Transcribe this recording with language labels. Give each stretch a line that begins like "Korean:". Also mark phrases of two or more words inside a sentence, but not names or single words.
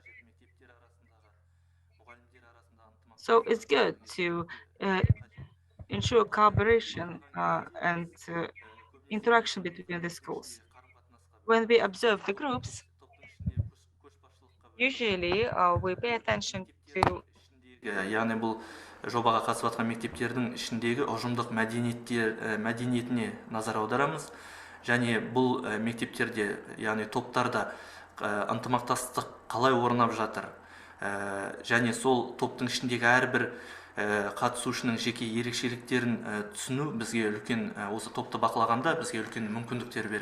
English: So it's good to ensure collaboration and interaction between the schools. When we observe the groups, usually we pay attention to
Kazakh: яғни бұл жобаға қатысып жатқан мектептердің ішіндегі ұжымдық мәдениетіне назар аударамыз, және бұл мектептерде, яғни топтарда ынтымақтастық қалай орнап жатыр, және сол топтың ішіндегі әрбір қатысушының жеке ерекшеліктерін түсіну бізге үлкен, осы топты бақылағанда бізге үлкен мүмкіндіктер береді.